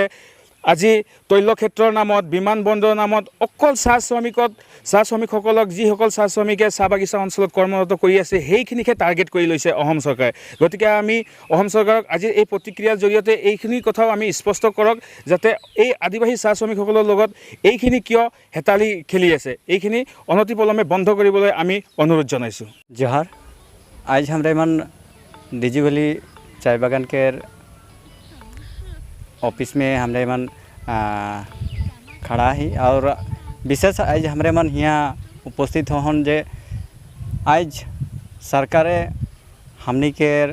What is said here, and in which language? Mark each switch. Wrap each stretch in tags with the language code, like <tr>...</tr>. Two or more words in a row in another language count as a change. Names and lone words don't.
<as>আজি তৈলক্ষেত্ৰৰ নামত, বিমানবন্দৰৰ নামত অকল চাহ শ্ৰমিকসকলক যিসকল চাহ শ্ৰমিকে চাহ বাগিচা অঞ্চলত কৰ্মৰত কৰি আছে সেইখিনিকে টাৰ্গেট কৰি লৈছে অসম চৰকাৰে। গতিকে আমি অসম চৰকাৰক আজিৰ এই প্ৰতিক্ৰিয়াৰ জৰিয়তে এইখিনি কথাও আমি স্পষ্ট কৰক যাতে এই আদিবাসী চাহ শ্ৰমিকসকলৰ লগত এইখিনি কিয় হেতালি খেলি আছে এইখিনি অনতিপলমে বন্ধ কৰিবলৈ আমি অনুৰোধ জনাইছোঁ।</as> <sck>जोहार। आज हमरा मन डीजी वैली चाय बागान के ऑफिस में हमरे मन खड़ा ही और विशेष आज हमरे मन यहाँ उपस्थित होन जे आज सरकारे हमनी के</sck>